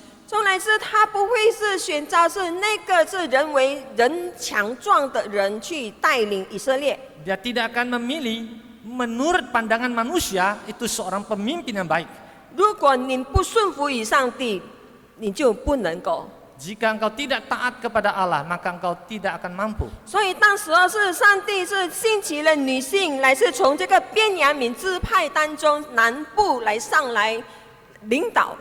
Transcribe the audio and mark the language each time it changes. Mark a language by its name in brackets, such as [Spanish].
[Chinese] 从来是他不会是选召是那个是人为人强壮的人去带领以色列。 [Indonesian] Dia tidak akan memilih menurut pandangan manusia itu seorang pemimpin yang baik. [Chinese] 如果你不顺服于上帝，你就不能够。 [Indonesian] Jika engkau tidak taat kepada Allah, maka engkau tidak akan mampu. [Chinese] 所以当时候是上帝是兴起了女性，来是从这个便雅悯支派当中南部来上来领导。